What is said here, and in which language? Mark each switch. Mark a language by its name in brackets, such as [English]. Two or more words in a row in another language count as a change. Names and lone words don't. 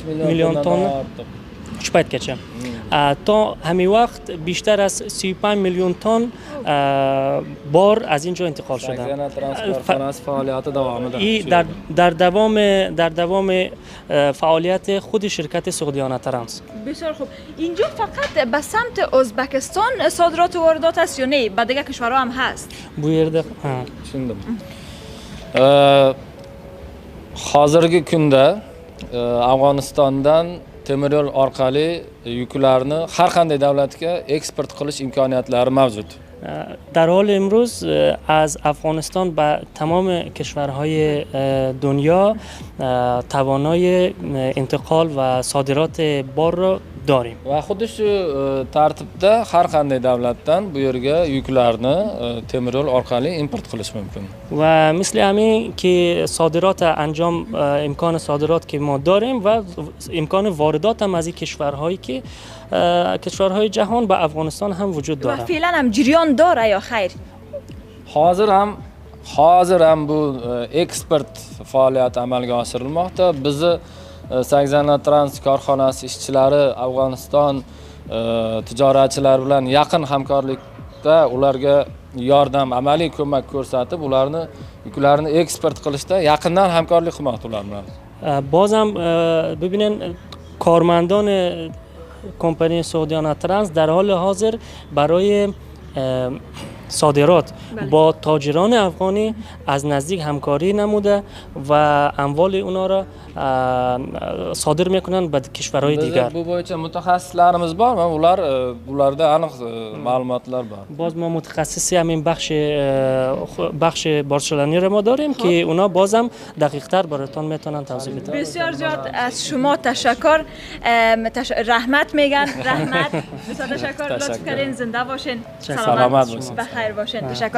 [Persian] میلیون تن شپایتگچه تا همین وقت بیشتر از 35 میلیون تن بار از اینجا انتقال شده. سگزن ترانسپورت فعالیت دوام داره. در دوام فعالیت خود شرکت سعودیانه ترانس. بسیار خوب. اینجا فقط به سمت ازبکستان صادرات و واردات است یا نه؟ به دیگه کشورها هم هست؟ [Uzbek] Bu yerda tushundim. Hozirgi kunda Afg'onistondan temir yo'l orqali yuklarni har qanday davlatga eksport qilish imkoniyatlari mavjud. [Persian] در حال امروز از افغانستان به تمام کشورهای دنیا توانای انتقال و صادرات بار را داریم. [Uzbek] Va xuddi shu tartibda har qanday davlatdan bu yerga yuklarni temir yo'l orqali import qilish mumkin. [Persian] و مثل همین که صادرات انجام امکان صادرات که ما داریم و امکان واردات هم از این کشورهایی که کشورهای جهان به افغانستان هم وجود داره. و فعلا هم جریان داره یا خیر؟ [Uzbek] hozir ham bu eksport faoliyati amalga oshirilmoqda. Bizni Sagzana Trans korxonasi ishchilari Afg'oniston tijoratchilari bilan yaqin hamkorlikda ularga yordam, amaliy ko'mak ko'rsatib, ularni yuklarni eksport qilishda yaqindan hamkorlik qilmoqda ular bilan. [Persian] بازم ببینن کارمندان کمپانی سعودیانه ترانس در حال حاضر برای صادرات با تاجران افغانی از نزدیک همکاری نموده و اموال اونا را صادر میکنن به کشورهای دیگر. [Uzbek] Bu bo'yicha mutaxassislarimiz bor, ularda aniq ma'lumotlar bor. [Persian] باز ما متخصصی همین بخش بارچلانی را ما داریم که اونا بازم دقیق تر براتون میتونن توضیح بدن. بسیار زیاد از شما تشکر. رحمت میگن. رحمت. بسیار تشکر. لطف کردین. زنده باشین. سلامت باشین. بخیر باشین. تشکر.